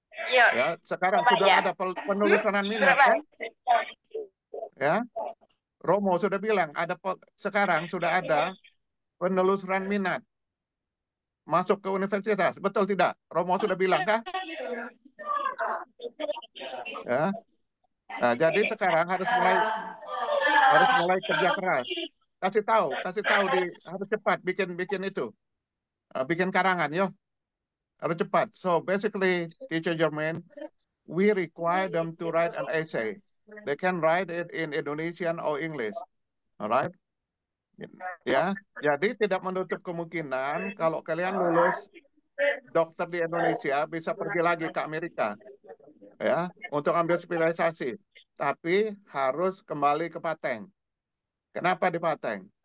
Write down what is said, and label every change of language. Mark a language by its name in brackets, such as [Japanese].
[Indonesian] Ya, sekarang sudah ada penelusuran minat kan? Ya, Romo sudah bilang sekarang sudah ada penelusuran minat masuk ke universitas, betul tidak? Romo sudah bilang kah? Ya. Nah, jadi sekarang harus mulai kerja keras. Kasih tahu harus cepat bikin itu. Bikin karangan, yo. Harus cepat. [English] So basically, Teacher Jermaine, we require them to write an essay. They can write it in Indonesian or English. Alright? [Indonesian] Ya, jadi tidak menutup kemungkinan kalau kalian lulus dokter di Indonesia bisa pergi lagi ke Amerika, ya, untuk ambil spesialisasi. Tapi harus kembali ke Pateng. Kenapa di Pateng?